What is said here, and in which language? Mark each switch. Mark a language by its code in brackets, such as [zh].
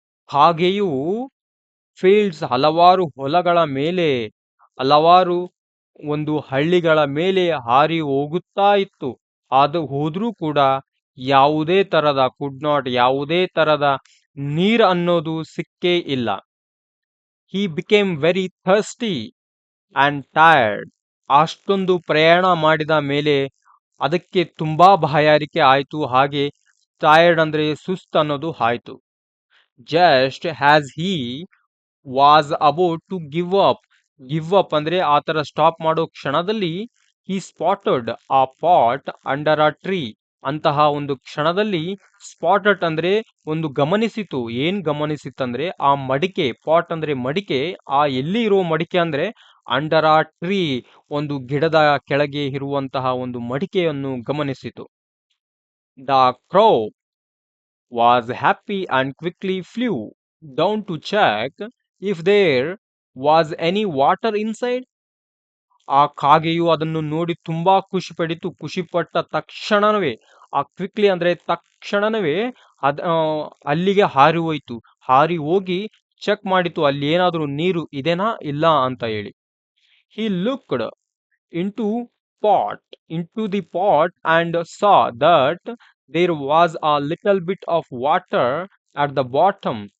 [kn] ಕಾಗೆಯು fields ಹಲವಾರು ಹೊಲಗಳ ಮೇಲೆ, ಹಲವಾರು ಒಂದು ಹಳ್ಳಿಗಳ ಮೇಲೆ ಹಾರಿ ಹೋಗುತ್ತಾ ಇತ್ತು. ಅದು ಹೋದ್ರೂ ಕೂಡ ಯಾವುದೇ ತರದ ಯಾವುದೇ ತರದ ನೀರ್ ಅನ್ನೋದು ಸಿಕ್ಕೇ ಇಲ್ಲ. [en] he became very thirsty and tired. [kn] ಅಷ್ಟೊಂದು ಪ್ರಯಾಣ ಮಾಡಿದ ಮೇಲೆ ಅದಕ್ಕೆ ತುಂಬಾ ಬಾಯಾರಿಕೆ ಆಯ್ತು. [en] ಹಾಗೆ ಟೈರ್ಡ್ [kn] ಅಂದ್ರೆ ಸುಸ್ತು ಅನ್ನೋದು ಆಯ್ತು. [en] just has he was about to give up [kn] ಅಂದ್ರೆ ಆ ತರ ಸ್ಟಾಪ್ ಮಾಡೋ ಕ್ಷಣದಲ್ಲಿ [en] He spotted a pot under a tree. [kn] ಅಂತಹ ಒಂದು ಕ್ಷಣದಲ್ಲಿ ಸ್ಪಾಟೆಡ್ ಅಂದ್ರೆ ಒಂದು ಗಮನಿಸಿತು. ಏನ್ ಗಮನಿಸಿತಂದ್ರೆ ಆ ಮಡಿಕೆ. ಪಾಟ್ ಅಂದ್ರೆ ಮಡಿಕೆ. ಆ ಎಲ್ಲಿ ಇರೋ ಮಡಿಕೆ ಅಂದ್ರೆ ಅಂಡರ್ ಅ ಟ್ರೀ, ಒಂದು ಗಿಡದ ಕೆಳಗೆ ಇರುವಂತಹ ಒಂದು ಮಡಿಕೆಯನ್ನು ಗಮನಿಸಿತು. [en] The crow was happy and quickly flew down to check if there was any water inside. [kn] ಆ ಕಾಗೆಯು ಅದನ್ನು ನೋಡಿ ತುಂಬಾ ಖುಷಿಪಟ್ಟ ತಕ್ಷಣವೇ, ಆ ಕ್ವಿಕ್ಲಿ ಅಂದ್ರೆ ತಕ್ಷಣವೇ ಅಲ್ಲಿಗೆ ಹಾರಿ ಹೋಯ್ತು. ಹಾರಿ ಹೋಗಿ ಚೆಕ್ ಮಾಡಿತು ಅಲ್ಲಿ ಏನಾದ್ರೂ ನೀರು ಇದೆನಾ ಇಲ್ಲ ಅಂತ ಹೇಳಿ. [en] he looked into pot into the pot and saw that there was a little bit of water at the bottom.